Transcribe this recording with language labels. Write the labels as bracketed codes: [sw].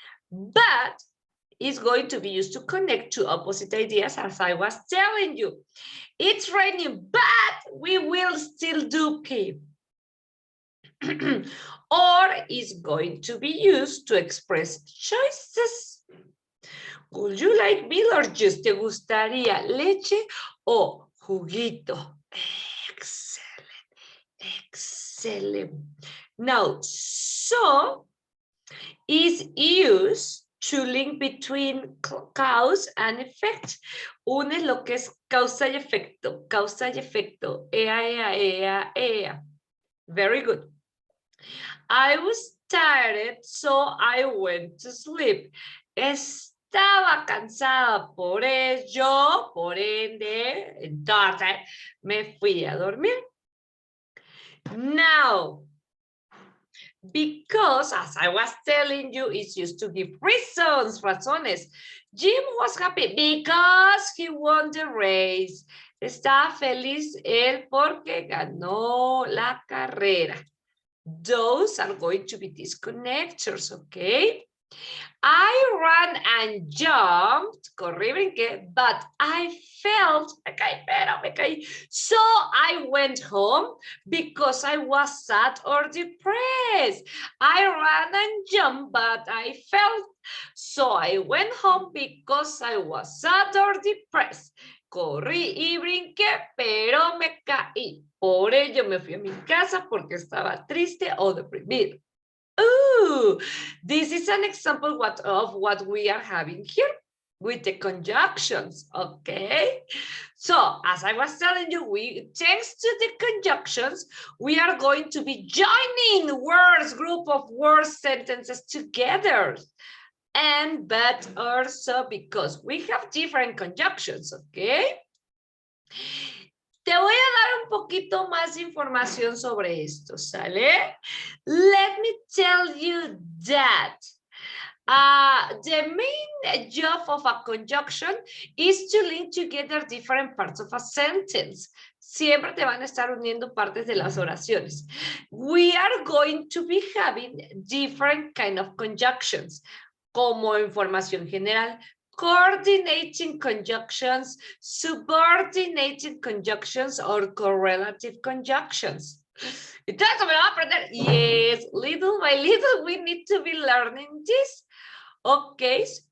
[en] But it's going to be used to connect two opposite ideas, as I was telling you. It's raining, but we will still do keep. Or is going to be used to express choices. Would you like milk or juice? [es] ¿Te gustaría leche o juguito? [en] Excellent, excellent. Now, so is used to link between cause and effect. [es] Une lo que es causa y efecto, causa y efecto. [en] Ea. Very good. I was tired, so I went to sleep. [es] Estaba cansada, por ello, por ende, entonces me fui a dormir. [en] Now, because, as I was telling you, it's used to give reasons, [es] razones. [en] Jim was happy because he won the race. [es] Está feliz él porque ganó la carrera. [en] Those are going to be disconnectors, okay? I ran and jumped, [es] corrí, brinqué, [en] but I felt, [es] me caí. [en] So I went home because I was sad or depressed. I ran and jumped, but I felt, so I went home because I was sad or depressed. [es] Corrí y brinqué, pero me caí. Por ello me fui a mi casa porque estaba triste o deprimido. [en] Ooh, this is an example of what we are having here with the conjunctions, okay? So, as I was telling you, thanks to the conjunctions, we are going to be joining words, group of words, sentences together. But also because we have different conjunctions, okay? [es] Te voy a dar un poquito más información sobre esto, ¿sale? [en] Let me tell you that the main job of a conjunction is to link together different parts of a sentence. [es] Siempre te van a estar uniendo partes de las oraciones. [en] We are going to be having different kind of conjunctions, [es] como información general, [en] coordinating conjunctions, subordinating conjunctions, or correlative conjunctions. [es] Entonces, ¿me lo va a aprender? [en] Yes, little by little we need to be learning this. Okay.